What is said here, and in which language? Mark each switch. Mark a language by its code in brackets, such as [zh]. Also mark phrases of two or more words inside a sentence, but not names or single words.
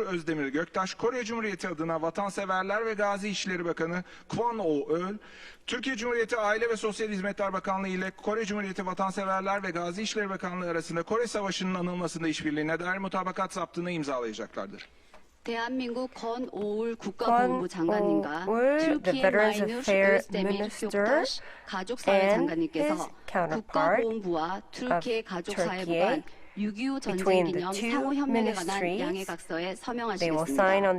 [tr] Özdemir Göktaş, Kore Cumhuriyeti adına Vatanseverler ve Gazi İşleri Bakanı Kwon Oh-eul, Türkiye Cumhuriyeti Aile ve Sosyal Hizmetler Bakanlığı ile Kore Cumhuriyeti Vatanseverler ve Gazi İşleri Bakanlığı arasında Kore Savaşı'nın anılmasında işbirliğine dair mutabakat zaptını imzalayacaklardır. [ko] 대한민국 권오울 국가보훈부 장관님과 [en] the [ko] 트루키예 [en] Veterans [ko] 마이누르 [en] Affairs özdemir Minister [ko] göktaş 가족사회 [en] and [ko] 장관님께서 [en] his counterpart [ko] 국가보훈부와 트루키예 가족사회부 간 6.25 전쟁 기념 상호 협력에 관한 양해각서에 [en] they will sign [ko] 서명하시겠습니다.